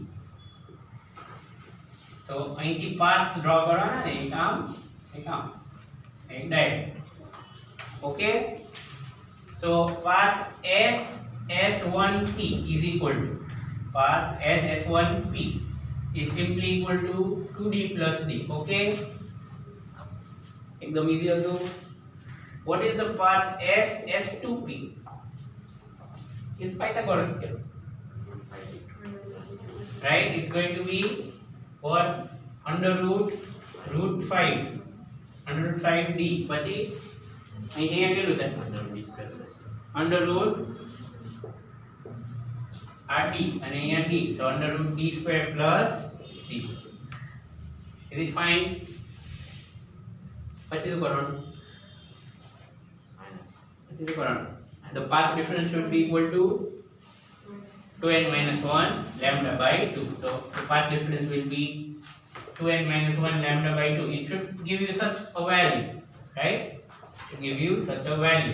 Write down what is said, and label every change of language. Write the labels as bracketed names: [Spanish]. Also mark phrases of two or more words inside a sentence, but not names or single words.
[Gujarati] So અહીંથી [English] paths draw [Gujarati] કરવાના ને એક આમ એક ડાયરેક્ટ. [English] Okay? So path S1P is equal to path S1P is simply equal to 2d plus d. [Gujarati] Okay? एकदम easy હતો. [English] What is the path S2P? Is Pythagoras theorem, right? It's going to be what? Under root 5d. [Gujarati] પછી અહીંયા કેટલું થાય? [English] Under root RD [Gujarati] અને અહીંયા [English] d. So under root d square plus d. Is it fine? [Gujarati] પછી શું કરવાનું? [English] The path difference should be equal to 2n minus 1 lambda by 2. So the path difference will be 2n minus 1 lambda by 2. It should give you such a value, right? It should give you such a value.